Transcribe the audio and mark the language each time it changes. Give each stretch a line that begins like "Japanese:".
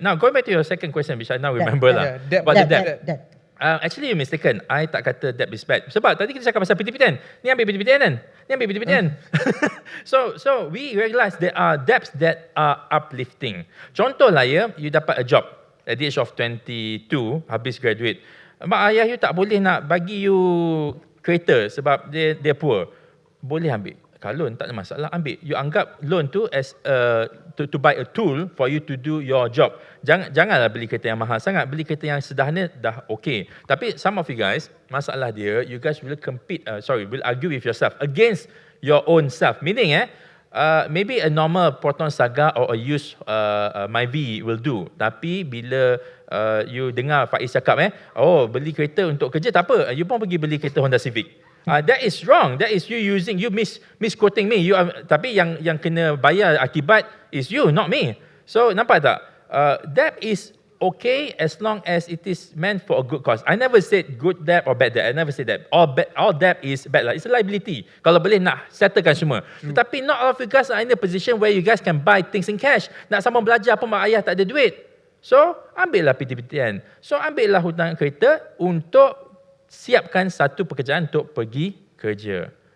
English: Now, going back to your second question, which I now remember lah. About the debt. Actually, you're mistaken. I
Malay: tak kata debt is bad. Sebab tadi kita cakap pasal PTPTN. Ni ambil PTPTN kan? Ni ambil PTPTN.
English: So we realize there are debts that are uplifting.
Malay: Contoh lah
English: you
Malay: dapat
English: a job at the age of 22,
Malay: habis
English: graduate.
Malay: Mak ayah you tak boleh nak bagi you kereta sebab dia poor. Boleh ambil. Kalau loan tak ada masalah, ambil.
English: You
Malay: anggap
English: loan
Malay: tu
English: as to buy a tool for you to do your job.
Malay: Janganlah beli kereta yang mahal sangat. Beli kereta yang sederhana dah okay. Tapi
English: some of you guys,
Malay: masalah dia,
English: you guys will will argue with yourself against your own self. Meaning maybe a normal Proton Saga or a used Myvi will do.
Malay: Tapi bila
English: you
Malay: dengar Faiz cakap beli kereta untuk kerja, tak apa. You pun pergi beli kereta Honda Civic.
English: That is wrong. That is you misquoting me.
Malay: Tapi yang kena bayar akibat
English: is you, not me.
Malay: So nampak tak?
English: Debt is okay as long as it is meant for a good cause. I never said good debt or bad debt. I never said that. All debt is bad lah. It's a liability.
Malay: Kalau boleh nak settlekan semua. Tetapi
English: not all of you guys are in a position where you guys can buy things in cash.
Malay: Nak sambung belajar pun mak ayah tak ada duit. So ambillah PTPTN. So ambillah hutang kereta untuk siapkan satu pekerjaan untuk pergi kerja.